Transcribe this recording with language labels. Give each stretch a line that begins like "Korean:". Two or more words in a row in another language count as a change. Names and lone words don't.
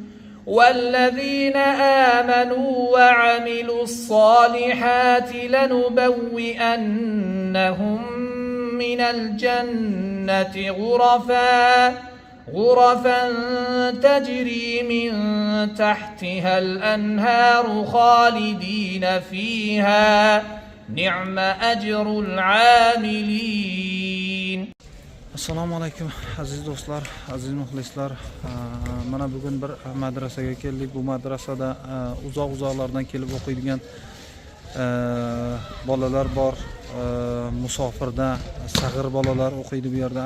Arabic: والذين آمنوا وعملوا الصالحات لنبوئنهم من الجنة غرفا تجري من تحتها الأنهار خالدين فيها نعم أجر العاملين.
Uzbek: Assalomu alaykum aziz do'stlar, aziz muxlislar. Mana bugun bir madrasaga keldik. Bu madrasada uzoq-uzoqlardan kelib o'qiydigan bolalar bor. Musofirda sag'ir bolalar o'qiydi bu yerda.